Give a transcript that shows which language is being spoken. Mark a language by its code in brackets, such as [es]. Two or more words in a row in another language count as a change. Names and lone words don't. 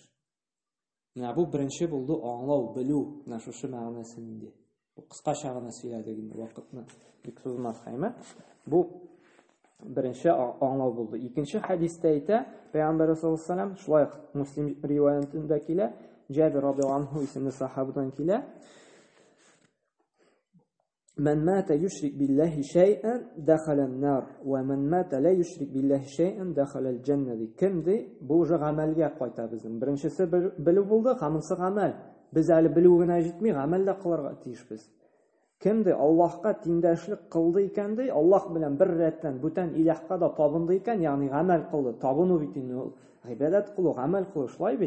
[tt] Бу беренче булды аңлау, белү, шушы мәгънәсен инде. Бу кыскача гына сөйләдек инде, вакытны бик сузмаска. Бу беренче аңлау булды. Икенче хадистә әйтә, Пәйгамбәр [ar] صلى الله عليه وسلم, [tt] шулай Муслим риваятында килә, Җабир [ar] رضي الله عنه [tt] исемле сахабадан килә. [ar] من مات يشرك بالله شيئا دخل النار ومن مات لا يشرك بالله شيئا دخل الجنة. [tt] Кем ди? Бу уже гамәлгә кайта безнең. Беренчесе белү булды, хамысы гамәл. Biz әле білу генә җитми, гамәл дә кылырга тиешбез. Кемде Аллаһка тиңдәшлек кылды икән ди, Аллаһ белән бер рәттән бүтән илаһка да табынды икән, ягъни гамәл кылды. Табыну бит инде ул гыйбадат кылу, гамәл кылу, шулай бит.